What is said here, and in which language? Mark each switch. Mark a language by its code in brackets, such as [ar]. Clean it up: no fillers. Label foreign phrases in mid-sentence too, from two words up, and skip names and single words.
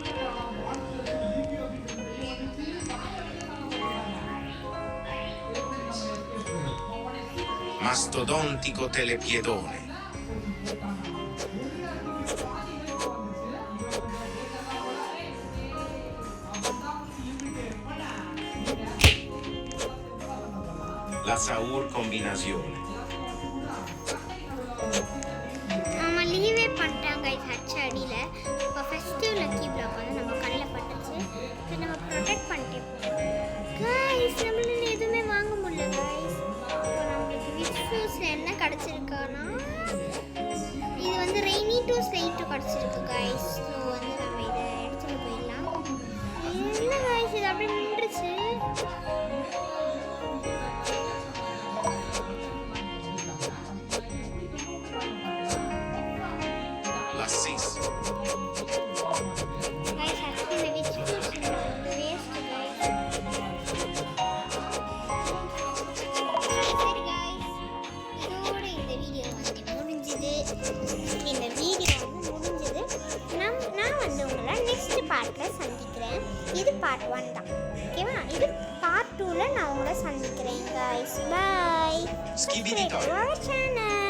[ta] Mastodontico telepiedone. La Saur combinazione. நம்ம லீவே பண்ணிட்டாங்க இது ஹச் அடியில். இப்போ [en] festive lucky block [ta] வந்து நம்ம கண்ணில் பட்டுச்சு. இதை நம்ம ப்ரொடெக்ட் பண்ணிட்டே போகிறோம் கைஸ். நம்மளால எதுவுமே வாங்க முடியல கைஸ். இப்போ நம்மளுக்கு விச் ஷூஸில் என்ன கிடச்சிருக்கானா இது வந்து ரெய்னி டூ ஸ்லைட்டு கிடச்சிருக்கு கைஸ். ஸோ வந்து நம்ம இதை எடுத்துகிட்டு போயிடலாம். என்ன கைஸ் இது அப்படியே நின்றுச்சு. La Sis. [en] Guys, actually the which was waste guys. [ta] சரி guys, இதோட இந்த வீடியோ வந்து முடிஞ்சது. இந்த வீடியோ வந்து முடிஞ்சது. நான் வந்து உங்களை நெக்ஸ்ட் பார்ட்டில் சந்திக்கிறேன். இது பார்ட் 1 தான், ஓகேவா? இது பார்ட் 2ல நான் உங்களை சந்திக்கிறேன் guys. Bye. Skibidi [en] Subscribe to our channel.